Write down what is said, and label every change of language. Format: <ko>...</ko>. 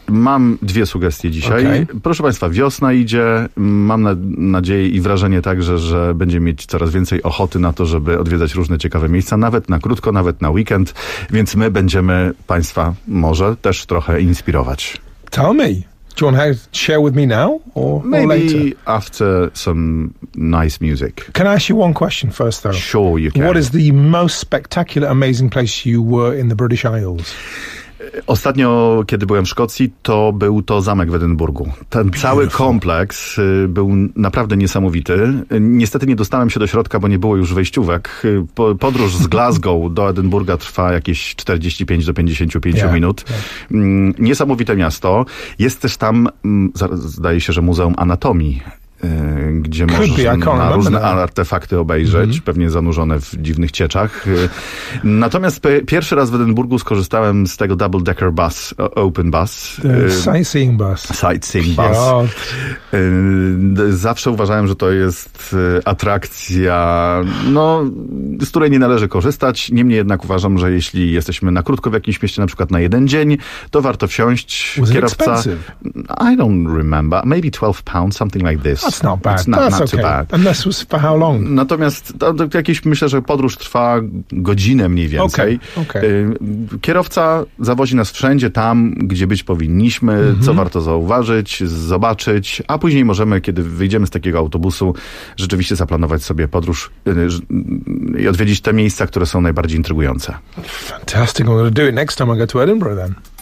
<pl>Mam dwie sugestie dzisiaj.</pl> <en>Okay.</en> <pl>Proszę Państwa, wiosna idzie. Mam nadzieję i wrażenie także, że będziemy mieć coraz więcej ochoty na to, żeby odwiedzać różne ciekawe miejsca, nawet na krótko, nawet na weekend. Więc my będziemy Państwa może też trochę inspirować.</pl> <en>Tell me. Do you want to share with me now or maybe later? After some nice music. Can I ask you one question first though? Sure you can. What is the most spectacular, amazing place you were in the British Isles?</en> <pl>Ostatnio, kiedy byłem w Szkocji, to był to zamek w Edynburgu. Ten cały kompleks był naprawdę niesamowity. Niestety nie dostałem się do środka, bo nie było już wejściówek. Podróż z Glasgow do Edynburga trwa jakieś 45 do 55 yeah, minut. Yeah. Niesamowite miasto. Jest też tam, zdaje się, że Muzeum Anatomii, gdzie można różne artefakty obejrzeć, mm-hmm. pewnie zanurzone w dziwnych cieczach. Natomiast pierwszy raz w Edynburgu skorzystałem z tego</pl> <en>double-decker bus, open bus. Sightseeing bus. Sightseeing bus.</en> <pl>Zawsze uważałem, że to jest atrakcja, no, z której nie należy korzystać. Niemniej jednak uważam, że jeśli jesteśmy na krótko w jakimś mieście, na przykład na jeden dzień, to warto wsiąść.</pl> <en>Was</en> <pl>kierowca.</pl> <en>Expensive? I don't remember. Maybe 12 pounds, something like this. That's not bad. That's not too bad. And this was for how long?</en> <pl>Natomiast to jakieś, myślę, że podróż trwa godzinę mniej więcej.</pl> <en>Okay.</en> <pl>Kierowca zawozi nas wszędzie tam, gdzie być powinniśmy, mm-hmm. co warto zauważyć, zobaczyć, a później możemy, kiedy wyjdziemy z takiego autobusu, rzeczywiście zaplanować sobie podróż i odwiedzić te miejsca, które są najbardziej intrygujące.</pl> <en>Fantastic. I'm going to do it next time I go to Edinburgh then.</en>